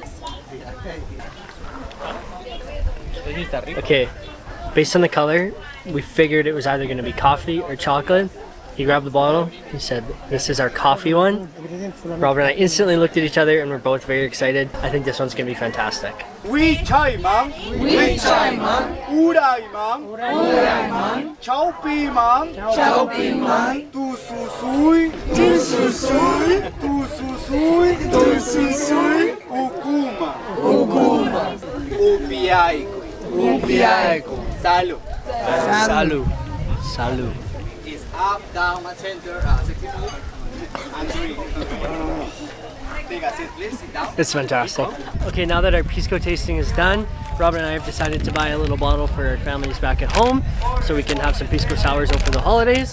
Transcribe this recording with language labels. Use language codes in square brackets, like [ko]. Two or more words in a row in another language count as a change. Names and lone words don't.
[en] Okay, based on the color, we figured it was either going to be coffee or chocolate. He grabbed the bottle. He said, "This is our coffee one." Robert and I instantly looked at each other and we're both very excited. I think this one's going to be fantastic. We chai man. We chai man. Urai man. Urai man. Chao pi man. Chao pi man. Tu su sui. Tu su sui. Tu su sui. Tu su sui. Ukuma. Ukuma. Upiaico. Upiaico. Salud. Salud. Salud. It's up, down, and center. 60 minutes. And 3. Take a seat, please. Sit down. It's fantastic. Okay, now that our Pisco tasting is done, Robert and I have decided to buy a little bottle for our families back at home so we can have some Pisco sours over the holidays.